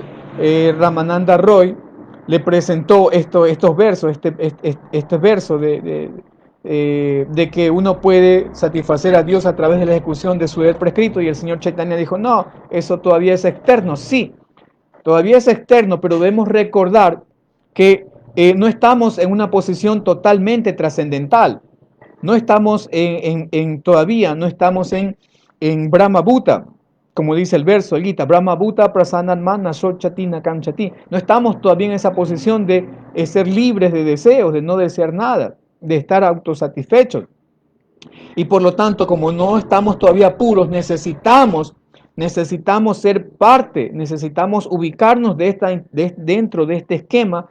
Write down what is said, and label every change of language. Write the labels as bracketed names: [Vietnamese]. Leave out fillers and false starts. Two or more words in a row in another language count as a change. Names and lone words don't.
[Spanish] Ramananda Roy le presentó estos versos, este verso de que uno puede satisfacer a Dios a través de la ejecución de su deber prescrito, y el señor Chaitanya dijo, no, eso todavía es externo. Sí, todavía es externo, pero debemos recordar que no estamos en una posición totalmente trascendental. No estamos todavía, no estamos en [Sanskrit] Brahma Bhuta, [Spanish] como dice el verso, el Gita, [Sanskrit] Brahma Bhuta prasannan mana sochati nakam chati. [Spanish] No estamos todavía en esa posición de ser libres de deseos, de no desear nada, de estar autosatisfechos. Y por lo tanto, como no estamos todavía puros, necesitamos ser parte, necesitamos ubicarnos dentro de este esquema